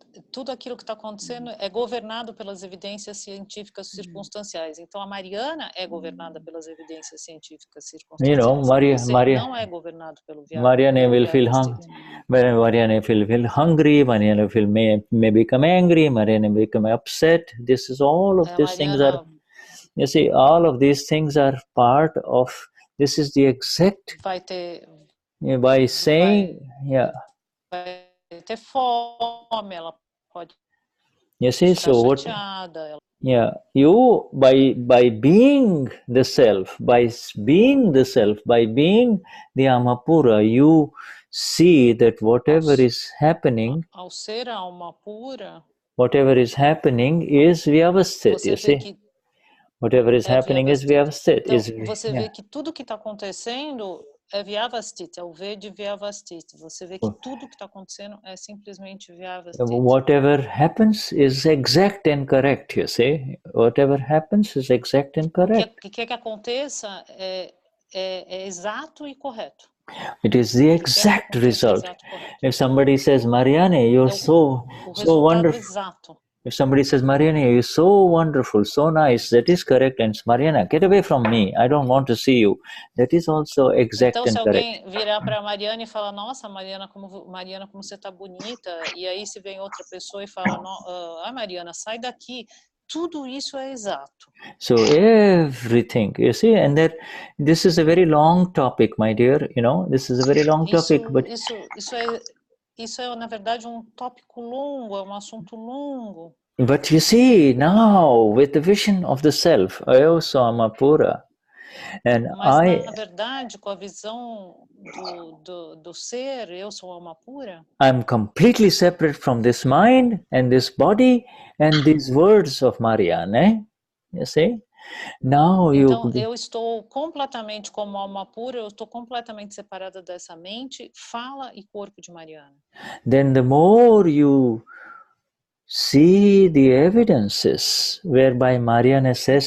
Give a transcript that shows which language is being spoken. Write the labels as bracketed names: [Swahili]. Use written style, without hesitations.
[Portuguese] tudo aquilo que está acontecendo é governado pelas evidências científicas circunstanciais. Então, a Mariana é governada pelas evidências científicas circunstanciais. [English] You know, [Portuguese] Você não é governado pelo [English] Mariana will feel Mariana will feel hungry, Mariana may become angry, Mariana may become upset. This is all of these things are, you see, all of these things are part of, this is the exact, by saying, [Portuguese] vai ter fome, ela pode [English] you see, [Portuguese] ficar [English] so what, [Portuguese] chateada. [English] you by being the self, by being the Amapura, you see that whatever is happening, [Portuguese] ao ser a alma pura, [English] whatever is happening is Vyavasthit, you see. Whatever is happening is Vyavasthit. [Portuguese] Então, você vê que tudo que está acontecendo é Vyavasthit, é o V de Vyavasthit. Você vê que tudo que está acontecendo é simplesmente Vyavasthit. [English] Whatever happens is exact and correct, you see. Whatever happens is exact and correct. [Portuguese] O que aconteça é exato e correto. [English] It is the exact result. If somebody says, Mariane, you're so wonderful. [Portuguese] Exato. [English] If somebody says, Mariana, you're so wonderful, so nice, that is correct. And Mariana, get away from me. I don't want to see you. That is also exact [Portuguese] então, [English] and correct. [Portuguese] Então, se alguém virar para a Mariana e falar, nossa, Mariana, como você está bonita, e aí se vem outra pessoa e fala, Mariana, sai daqui. Tudo isso é exato. [English] So everything, you see, and that this is a very long topic, my dear. You know, this is a very long topic. But [Portuguese] isso é, na verdade, tópico longo, é assunto longo. [English] But you see, now, with the vision of the self, Ayosama-pura, [Portuguese] Mas, na verdade, com a visão do ser, eu sou alma pura, [English] I'm completely separate from this mind and this body and these words of Marianne, you see? Now [Portuguese] Então, eu estou completamente como alma pura, eu estou completamente separada dessa mente, fala e corpo de Mariana. [English] Then the more you see the evidences whereby Mariana says